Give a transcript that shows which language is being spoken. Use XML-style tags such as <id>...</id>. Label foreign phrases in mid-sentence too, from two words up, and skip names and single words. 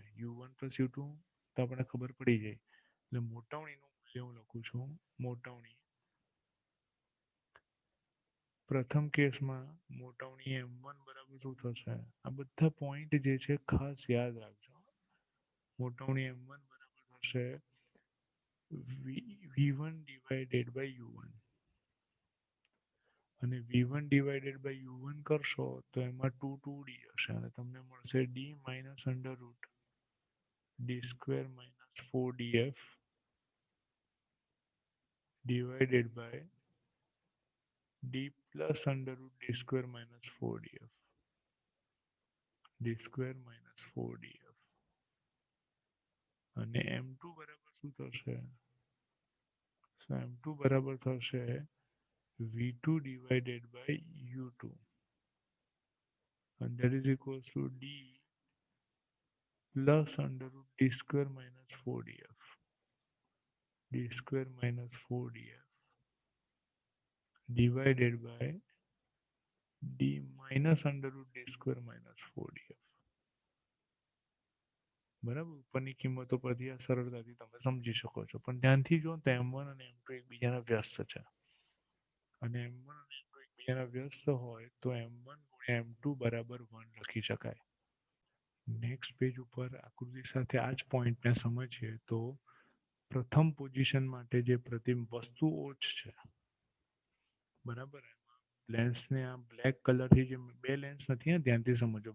<gu>u1 + u2 તો આપણે ખબર પડી જાય. એટલે મોટવણીનું મૂલ્ય હું લખું છું મોટવણી. પ્રથમ કેસમાં મોટવણી m1 બરાબર શું થશે? આ બધા પોઈન્ટ જે છે ખાસ યાદ રાખજો. મોટવણી m1 બરાબર થશે</gu> <en>v1 divided by u1</en> <gu>અને</gu> <en>v1 divided by u1</en> <gu>કરશો તો એમાં 2d હશે અને તમને મળશે</gu> <en>d minus under root d² - 4df divided by d plus under root d² - 4df d² - 4df</en> <gu>અને m2 બરાબર શું થશે?</gu> <en>m2</en> <gu>બરાબર થશે</gu> <en>v2 divided by u2 and that is equals to d plus under root d² - 4df d² - 4df divided by d minus under root d² - 4df.</en> <gu>બરાબર, ઉપરની કિંમતો પરથી આ સરળતાથી તમે સમજી શકો છો. પણ ધ્યાનથી જો તો m1 અને m2 એકબીજાના વ્યસ્ત છે અને m1 અને m2 એકબીજાના વ્યસ્ત હોય તો m1 * m2 બરાબર 1 લખી શકાય.</gu> <en>next page</en> <gu>ઉપર આકૃતિ સાથે આ જ પોઈન્ટને સમજીએ તો પ્રથમ પોઝિશન માટે જે વસ્તુ ઓછ છે બરાબર, લેન્સને આ બ્લેક કલરથી જે બે લેન્સ નથી, ધ્યાનથી સમજો.</gu>